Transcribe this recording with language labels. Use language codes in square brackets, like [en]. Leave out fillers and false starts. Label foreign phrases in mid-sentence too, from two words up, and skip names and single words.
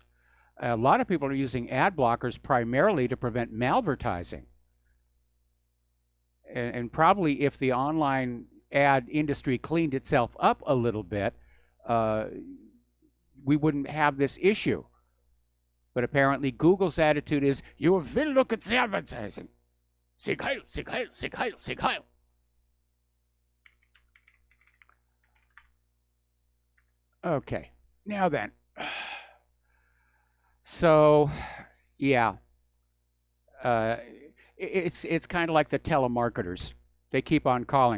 [en] A lot of people are using ad blockers primarily to prevent malvertising. And probably if the online ad industry cleaned itself up a little bit, we wouldn't have this issue. But apparently Google's attitude is, you will look at the advertising. [de] Sig heil, sig heil, sig heil, sig heil. [en] Okay, now then. So, yeah. It's kind of like the telemarketers. They keep on calling.